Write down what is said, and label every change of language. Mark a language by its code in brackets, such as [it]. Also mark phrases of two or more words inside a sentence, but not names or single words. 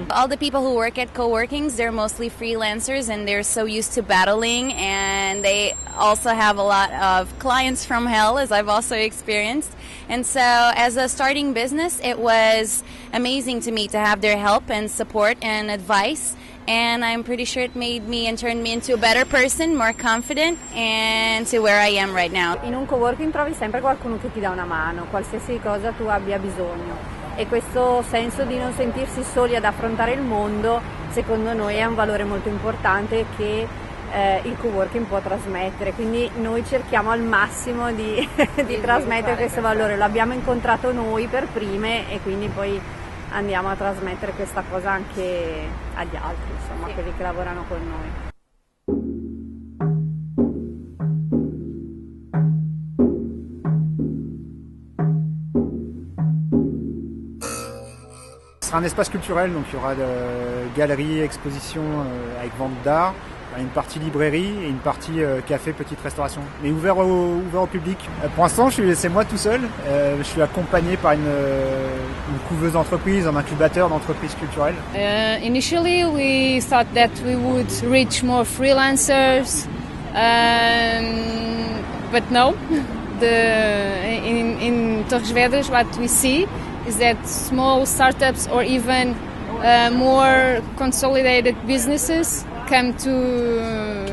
[en] All the people who work at co-workings, they're mostly freelancers and they're so used to battling, and they also have a lot of clients from hell, as I've also experienced. And so as a starting business, it was amazing to me to have their help and support and advice. And I'm pretty sure it made me and turned me into a better person, more confident, and to where I am right now. [it] In un coworking trovi sempre qualcuno che ti dà una mano, qualsiasi cosa tu abbia bisogno. E questo senso di non sentirsi soli ad affrontare il mondo, secondo noi è un valore molto importante che il coworking può trasmettere. Quindi noi cerchiamo al massimo di trasmettere questo valore. Lo abbiamo incontrato noi per prime e quindi poi andiamo a trasmettere questa cosa anche agli altri, insomma, quelli che lavorano con noi. [fr] Ce sera un espace culturel, donc il y aura galeries, expositions avec vente d'art, une partie librairie et une partie café, petite restauration, mais ouvert au public. Pour l'instant, c'est moi tout seul. Je suis accompagné par une couveuse d'entreprise, un incubateur d'entreprises culturelles. [en] Initially, we thought that we would reach more freelancers, but no. In Torres Vedras, what we see is that small startups or even more consolidated businesses come to us.